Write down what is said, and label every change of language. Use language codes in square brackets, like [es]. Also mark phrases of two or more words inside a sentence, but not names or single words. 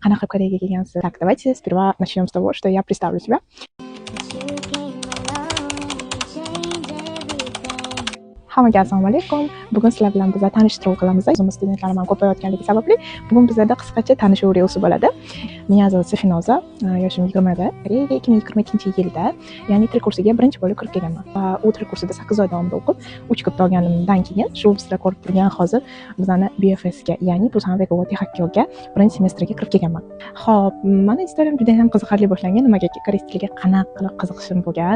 [uz] Qanaqa Koreyaga kelgansiz? [ru] Так, давайте сперва начнем с того, что я представлю себя. [uz] Hammaga assalomu alaykum. Bugun sizlar bilan biz tanishtiruv qilamiz. O'zimiz studentlarimiz ham ko'payotganligi sababli bugun bizlarda qisqacha tanishuv reelsi bo'ladi. [ru] Меня зовут [uz] Safinoza, yoshim 20 da. Koreyaga 2022-yilda, ya'ni til kursiga birinchi bo'lib kirib kelganman. Va u til kursida 8 oy davomida o'qib, 3 kun olganimdan keyin shu sizlar ko'rib turgan hozir bizani BFS ga, ya'ni Busan Vego Texakyoga birinchi semestrga kirib kelganman. Xo'p, meni istoriyaim juda ham qiziqarli boshlangan. Nimaga koreys tiliga qanaqa qilib qiziqishim bo'lgan?